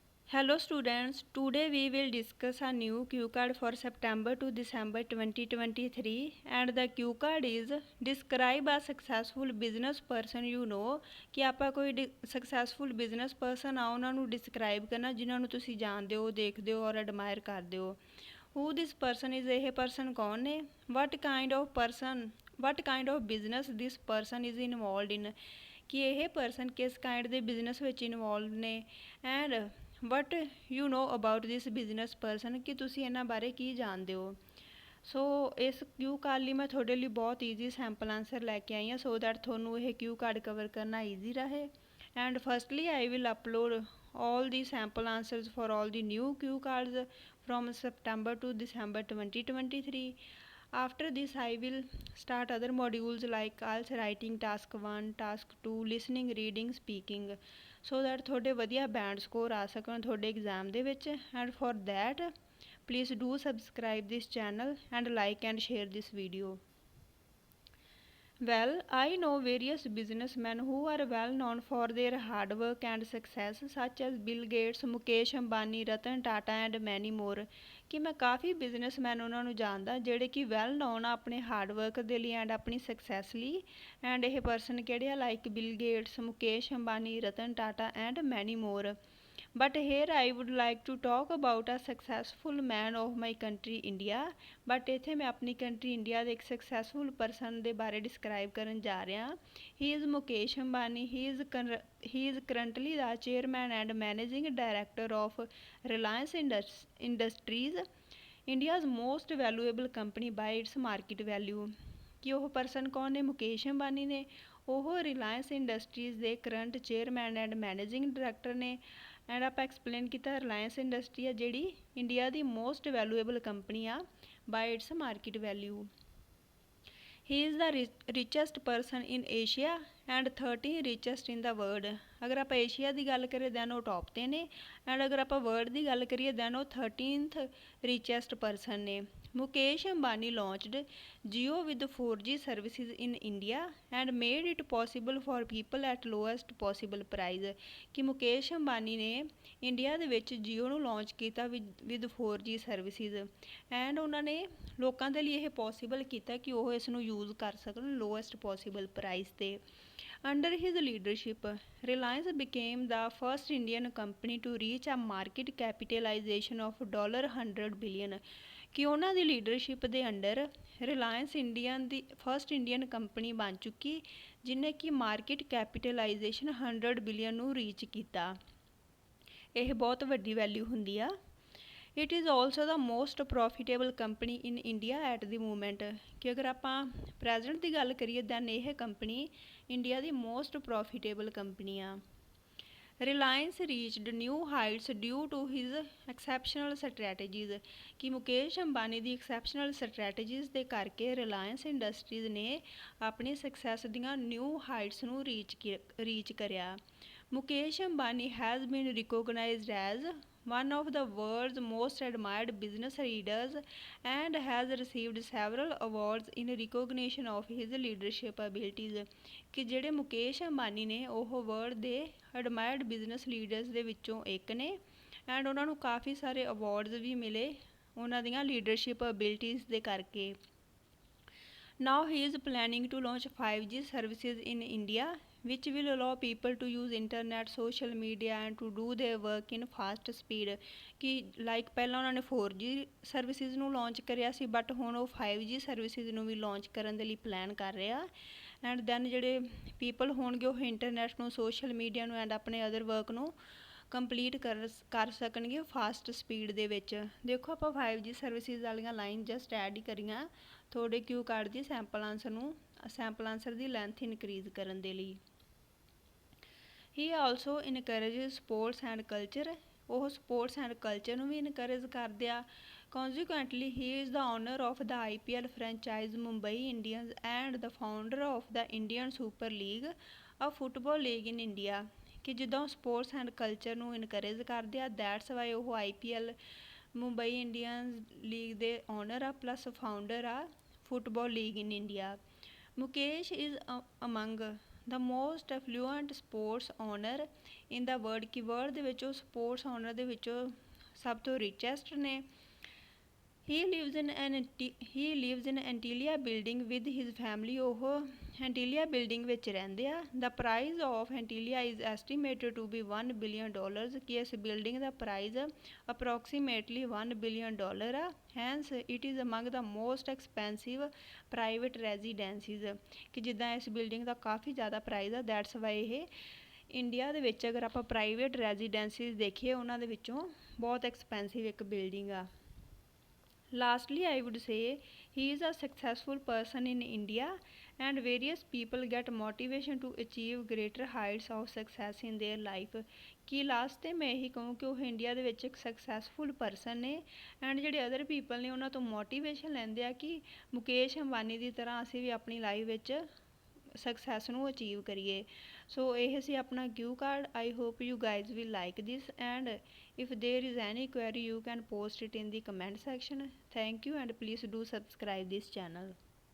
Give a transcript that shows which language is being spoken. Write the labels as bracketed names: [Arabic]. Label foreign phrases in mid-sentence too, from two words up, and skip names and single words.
[English] Hello students, today we will discuss a new cue card for September to December 2023 and the cue card is describe a successful business person you know [Punjabi] ਕਿ ਆਪਾਂ ਕੋਈ [English] successful business person [Punjabi] ਆ ਉਹਨਾਂ ਨੂੰ describe ਕਰਨਾ ਜਿਨ੍ਹਾਂ ਨੂੰ ਤੁਸੀਂ ਜਾਣਦੇ ਹੋ ਦੇਖਦੇ ਹੋ ਔਰ admire ਕਰਦੇ ਹੋ [English] who this person is [Punjabi] ਇਹ person ਕੌਣ ਨੇ [English] what kind of business this person is involved in [Punjabi] ਕਿ ਇਹ person ਕਿਸ kind ਦੇ business ਵਿੱਚ involved ਨੇ [English] and what you know about this business person [Punjabi] ਕਿ ਤੁਸੀਂ ਇਹਨਾਂ ਬਾਰੇ ਕੀ ਜਾਣਦੇ ਹੋ ਸੋ ਇਸ [English] cue card [Punjabi] ਲਈ ਮੈਂ ਤੁਹਾਡੇ ਲਈ ਬਹੁਤ [English] easy sample answer [Punjabi] ਲੈ ਕੇ ਆਈ ਹਾਂ [English] so that [Punjabi] ਤੁਹਾਨੂੰ ਇਹ [English] cue card cover [Punjabi] ਕਰਨਾ ਈਜ਼ੀ ਰਹੇ [English] and firstly I will upload all the sample answers for all the new cue cards from September to December 2023. After this I will start other modules like IELTS writing task 1, task 2, listening, reading, speaking so that [Punjabi] ਤੁਹਾਡੇ ਵਧੀਆ [English] band score [Punjabi] ਆ ਸਕਣ ਤੁਹਾਡੇ ਐਗਜ਼ਾਮ ਦੇ ਵਿੱਚ [English] and for that please do subscribe this channel and like and share this video. Well, I know various businessmen who are well known for their hard work and success such as Bill Gates, Mukesh Ambani, Ratan Tata and many more. [Punjabi] ਕਿ ਮੈਂ ਕਾਫੀ ਬਿਜ਼ਨਸਮੈਨ ਉਹਨਾਂ ਨੂੰ ਜਾਣਦਾ ਜਿਹੜੇ ਕਿ [English] well known [Punjabi] ਆ ਆਪਣੇ [English] hard work [Punjabi] ਦੇ ਲਈ ਐਂਡ ਆਪਣੀ ਸਕਸੈਸ ਲਈ ਐਂਡ ਇਹ ਪਰਸਨ ਕਿਹੜੇ ਆ ਲਾਈਕ ਬਿਲ ਗੇਟਸ ਮੁਕੇਸ਼ ਅੰਬਾਨੀ [English] Ratan Tata and many more but here I would like to talk about a successful man of my country India but [Punjabi] ਇੱਥੇ ਮੈਂ ਆਪਣੀ ਕੰਟਰੀ ਇੰਡੀਆ ਦੇ ਇੱਕ [English] successful person [Punjabi] ਦੇ ਬਾਰੇ ਡਿਸਕਰਾਈਬ ਕਰਨ ਜਾ ਰਿਹਾ [English] he is [Punjabi] ਮੁਕੇਸ਼ ਅੰਬਾਨੀ he [English] is currently the chairman and managing director of Reliance Industries India's most valuable company by its market value [Punjabi] ਕਿ ਉਹ ਪਰਸਨ ਕੌਣ ਨੇ ਮੁਕੇਸ਼ ਅੰਬਾਨੀ ਨੇ ਉਹ ਰਿਲਾਇੰਸ ਇੰਡਸਟਰੀਜ਼ ਦੇ [English] current chairman and managing director [Punjabi] ਨੇ ਐਂਡ ਆਪਾਂ ਐਕਸਪਲੇਨ ਕੀਤਾ ਰਿਲਾਇੰਸ ਇੰਡਸਟਰੀ ਆ ਜਿਹੜੀ ਇੰਡੀਆ ਦੀ [English] most valuable company ਆ by its market value he is the richest person in Asia and 13 richest in the world [Punjabi] ਅਗਰ ਆਪਾਂ ਏਸ਼ੀਆ ਦੀ ਗੱਲ ਕਰੀਏ [English] ਦੈਨ [Punjabi] ਉਹ ਟੌਪ 'ਤੇ ਨੇ ਐਂਡ ਅਗਰ ਆਪਾਂ ਵਰਲਡ ਦੀ ਗੱਲ ਕਰੀਏ [English] ਦੈਨ ਉਹ 13th richest person ਨੇ Mukesh Ambani launched Jio with 4G services in India and made it possible for people at lowest possible price [Punjabi] ਕਿ ਮੁਕੇਸ਼ ਅੰਬਾਨੀ ਨੇ ਇੰਡੀਆ ਦੇ ਵਿੱਚ ਜੀਓ ਨੂੰ ਲਾਂਚ ਕੀਤਾ [English] with 4G services and [Punjabi] ਉਹਨਾਂ ਨੇ ਲੋਕਾਂ ਦੇ ਲਈ ਇਹ ਪੋਸੀਬਲ ਕੀਤਾ ਕਿ ਉਹ ਇਸ ਨੂੰ ਯੂਜ਼ ਕਰ ਸਕਣ [English] lowest possible price 'ਤੇ Under his leadership, Reliance became the first Indian company to reach a market capitalization of $100 billion [Punjabi] ਕਿ ਉਹਨਾਂ ਦੀ ਲੀਡਰਸ਼ਿਪ ਦੇ ਅੰਡਰ ਰਿਲਾਇੰਸ ਇੰਡੀਅਨ ਦੀ [English] first Indian company [Punjabi] ਬਣ ਚੁੱਕੀ ਜਿਹਨੇ ਕਿ [English] market capitalization 100 billion [Punjabi] ਨੂੰ ਰੀਚ ਕੀਤਾ ਇਹ ਬਹੁਤ ਵੱਡੀ ਵੈਲਿਊ ਹੁੰਦੀ ਆ [English] it is also the most profitable company in India at the moment [Punjabi] ਕਿ ਅਗਰ ਆਪਾਂ ਪ੍ਰੈਜ਼ੈਂਟ ਦੀ ਗੱਲ ਕਰੀਏ ਦੈਨ ਇਹ ਕੰਪਨੀ ਇੰਡੀਆ ਦੀ [English] most profitable company [Punjabi] ਆ [English] Reliance reached new heights due to his exceptional strategies [Punjabi] ਕਿ ਮੁਕੇਸ਼ ਅੰਬਾਨੀ ਦੀ [English] exceptional strategies [Punjabi] ਦੇ ਕਰਕੇ ਰਿਲਾਇੰਸ ਇੰਡਸਟਰੀਜ਼ ਨੇ ਆਪਣੀ ਸਕਸੈਸ [English] ਦੀਆਂ new heights [Punjabi] ਨੂੰ ਰੀਚ ਕਰਿਆ [English] Mukesh Ambani has been recognised as one of the world's most admired business leaders and has received several awards in recognition of his leadership abilities [Punjabi] ਕਿ ਜਿਹੜੇ ਮੁਕੇਸ਼ ਅੰਬਾਨੀ ਨੇ ਉਹ ਵਰਲਡ ਦੇ [English] admired business leaders [Punjabi] ਦੇ ਵਿੱਚੋਂ ਇੱਕ ਨੇ ਐਂਡ ਉਹਨਾਂ ਨੂੰ ਕਾਫੀ ਸਾਰੇ ਅਵਾਰਡਸ ਵੀ ਮਿਲੇ ਉਹਨਾਂ ਦੀਆਂ [English] leadership abilities [Punjabi] ਦੇ ਕਰਕੇ [English] Now he is planning to launch 5G services in India which will allow people to use internet, social media and to do their work in fast speed [Punjabi] ਕਿ ਲਾਈਕ ਪਹਿਲਾਂ ਉਹਨਾਂ ਨੇ 4G ਸਰਵਿਸਿਜ਼ ਨੂੰ ਲਾਂਚ ਕਰਿਆ ਸੀ ਬਟ ਹੁਣ ਉਹ 5G ਸਰਵਿਸਿਜ਼ ਨੂੰ ਵੀ ਲਾਂਚ ਕਰਨ ਦੇ ਲਈ ਪਲਾਨ ਕਰ ਰਿਹਾ [English] and then [Punjabi] ਜਿਹੜੇ ਪੀਪਲ ਹੋਣਗੇ ਉਹ ਇੰਟਰਨੈਟ ਨੂੰ ਸੋਸ਼ਲ ਮੀਡੀਆ ਨੂੰ ਐਂਡ ਆਪਣੇ [English] other work [Punjabi] ਨੂੰ ਕੰਪਲੀਟ ਕਰ ਸਕਣਗੇ [English] fast speed [Punjabi] ਦੇ ਵਿੱਚ ਦੇਖੋ ਆਪਾਂ 5G ਸਰਵਿਸਿਜ਼ ਵਾਲੀਆਂ ਲਾਈਨ [English] just add [Punjabi] ਹੀ ਕਰੀਆਂ ਤੁਹਾਡੇ [English] cue card [Punjabi] ਦੀ [English] sample answer [Punjabi] ਦੀ [English] length increase [Punjabi] ਕਰਨ ਦੇ ਲਈ [English] he also encourages sports and culture ਉਹ sports and culture [Punjabi] ਨੂੰ ਵੀ ਇਨਕਰੇਜ ਕਰਦੇ ਆ [English] Consequently, he is the owner of the IPL franchise Mumbai Indians and the founder of the Indian Super League, a football league in India. [Punjabi] ਕਿ ਜਿੱਦਾਂ [English] sports and culture [Punjabi] ਨੂੰ ਇਨਕਰੇਜ ਕਰਦੇ ਆ [English] that's why [Punjabi] ਉਹ IPL ਮੁੰਬਈ ਇੰਡੀਅਨਸ ਲੀਗ ਦੇ ਓਨਰ ਆ [English] plus founder [Punjabi] ਆ [English] football league in India Mukesh is among the most affluent sports owner in the world, [Punjabi] ਕਿ ਵਰਲਡ ਦੇ ਵਿੱਚ ਉਹ [English] sports owner [Punjabi] ਦੇ ਵਿੱਚੋਂ ਸਭ ਤੋਂ ਰਿਚੈਸਟ ਨੇ। [English] He lives in Antilia building with his family। [Punjabi] ਉਹ Antilia building ਵਿੱਚ ਰਹਿੰਦੇ ਆ। [English] The price of Antilia is estimated to be $1 billion, [Punjabi] ਕਿ ਇਸ ਬਿਲਡਿੰਗ ਦਾ ਪ੍ਰਾਈਜ਼ [English] approximately $1 billion [Punjabi] ਆ। [English] Hence it is among the most expensive private residences, [Punjabi] ਕਿ ਜਿੱਦਾਂ ਇਸ ਬਿਲਡਿੰਗ ਦਾ ਕਾਫੀ ਜ਼ਿਆਦਾ ਪ੍ਰਾਈਜ਼ ਆ, [English] that's why [Punjabi] ਇਹ ਇੰਡੀਆ ਦੇ ਵਿੱਚ ਅਗਰ ਆਪਾਂ [English] private residencies [Punjabi] ਦੇਖੀਏ ਉਹਨਾਂ ਦੇ ਵਿੱਚੋਂ ਬਹੁਤ ਐਕਸਪੈਂਸਿਵ ਇੱਕ ਬਿਲਡਿੰਗ ਆ। [English] Lastly, I would say he is a successful person in India and various people get motivation to achieve greater heights of success in their life। [Punjabi] ਕਿ ਲਾਸਟ ਤੇ ਮੈਂ ਇਹੀ ਕਹੂੰ ਕਿ ਉਹ ਇੰਡੀਆ ਦੇ ਵਿੱਚ ਇੱਕ [English] successful person [Punjabi] ਨੇ ਐਂਡ ਜਿਹੜੇ [English] other people [Punjabi] ਨੇ ਉਹਨਾਂ ਤੋਂ ਮੋਟੀਵੇਸ਼ਨ ਲੈਂਦੇ ਆ ਕਿ ਮੁਕੇਸ਼ ਅੰਬਾਨੀ ਦੀ ਤਰ੍ਹਾਂ ਅਸੀਂ ਵੀ ਆਪਣੀ ਲਾਈਫ ਵਿੱਚ ਸਕਸੈਸ ਨੂੰ ਅਚੀਵ ਕਰੀਏ। ਸੋ ਇਹ ਸੀ ਆਪਣਾ [English] cue card. I hope you guys will like this and if there is any query you can post it in the comment section। Thank you and please do subscribe this channel।